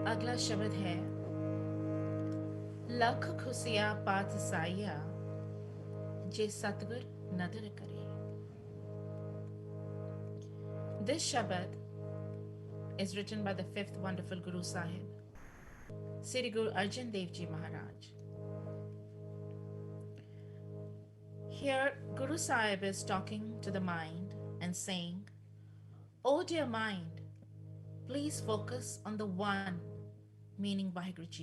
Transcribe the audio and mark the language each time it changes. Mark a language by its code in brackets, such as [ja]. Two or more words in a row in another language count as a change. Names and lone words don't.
[hi] वाला शब्द है [pa] ਲਖ ਖੁਸੀਆ ਪਾਤ ਸਾਇਆ ਜੇ ਸਤਗੁਰ ਨਦਰ ਕਰੇ. [en] This shabad is written by the fifth wonderful Guru Sahib, Sri Guru Arjan Dev Ji Maharaj. Here, Guru Sahib is talking to the mind and saying, "Oh dear mind, please focus on the one," meaning Vaheguru Ji.